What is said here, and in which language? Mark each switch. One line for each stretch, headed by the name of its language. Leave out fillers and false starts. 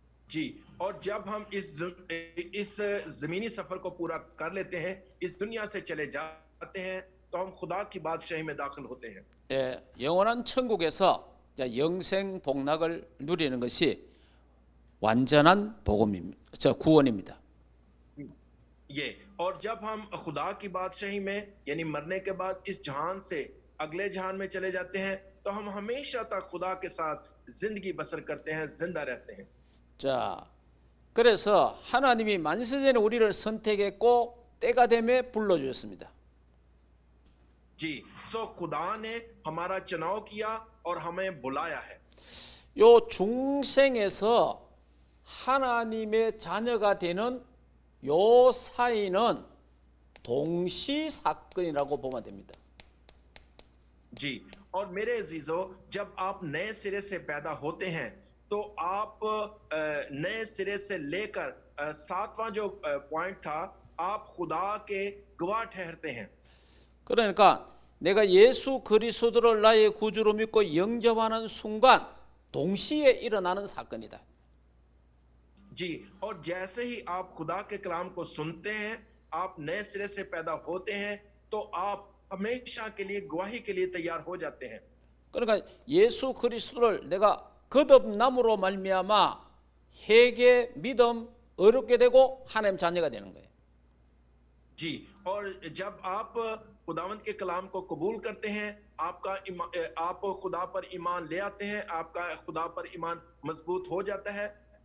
Hindi: जी, और जब हम इस जमीनी सफर को पूरा कर लेते हैं, इस दुनिया से चले जाते हैं, तो हम खुदा की बादशाही में दाखिल होते हैं।
Korean: 예, 영원한 천국에서 영생 복락을 누리는 것이 완전한 복음입니다. 구원입니다.
Hindi: ये, और जब हम खुदा की बादशाही में यानी मरने के बाद इस जहान से अगले जहान में चले जाते हैं, तो हम हमेशा तक खुदा के साथ जिंदगी बसर करते हैं, जिंदा रहते हैं।
Korean: 자, 그래서 하나님이 만세전에 우리를 선택했고 때가 되매 불러주셨습니다.
Hindi: जी, सो खुदा ने हमारा चुनाव किया और हमें बुलाया है।
Korean: 요 중생에서 하나님의 자녀가 되는 요 사이는 동시 사건이라고 보면 됩니다.
Hindi: जी, और मेरे अजीजों, जब आप नए सिरे से पैदा होते हैं तो आप नए सिरे से लेकर सातवां जो पॉइंट था, आप खुदा के गवाह ठहरते हैं।
Korean: 그러니까 내가 예수 그리스도를 나의 구주로 믿고 영접하는 순간 동시에 일어나는 사건이다.
Hindi: जी, और जैसे ही आप खुदा के कलाम को सुनते हैं, आप नए सिरे से पैदा होते हैं, तो आप हमेशा के लिए गवाही के लिए तैयार हो जाते हैं।
Korean: 그러니까 예수 그리스도를 내가 거듭남으로 말미암아 회개, 믿음 어렵게 되고 하나님 자녀가 되는 거예요.
Hindi: जी, और जब आप खुदावंद के कलाम को कबूल करते हैं, आप खुदा पर ईमान ले आते हैं, आपका खुदा पर ईमान मजबूत हो जाता है।